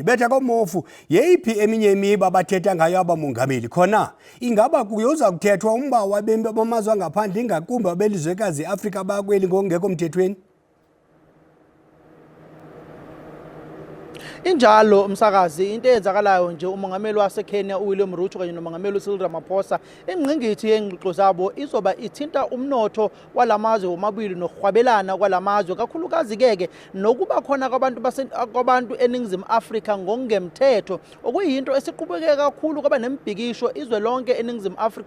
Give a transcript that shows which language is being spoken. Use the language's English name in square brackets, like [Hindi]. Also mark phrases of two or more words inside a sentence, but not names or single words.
[Xhosa] Betha komofu yeyiphi eminye imiba abathetha ngayo abamongameli khona? Ingaba kuyoza kuthethwa umba wabemi bamazwe angaphandle ingakumbi abelizwekazi Afrika bakweli ngokungekho mthethweni? [Zulu] Injalo umsakazi into eyenzakalayo nje umongameli waseKenya uWilliam Ruto kanye nomongameli uCyril Ramaphosa ingqingithi yengxoxo zabo izoba ithinta umnotho walamazwe omabili nokuhwabelana kwalamazwe kakhulukazi keke nokuba khona kwabantu eningizimu Afrika ngokungemthetho okuyinto esiqhubeke kakhulu kwaba nembhikisho izwe lonke eningizimu Afrika.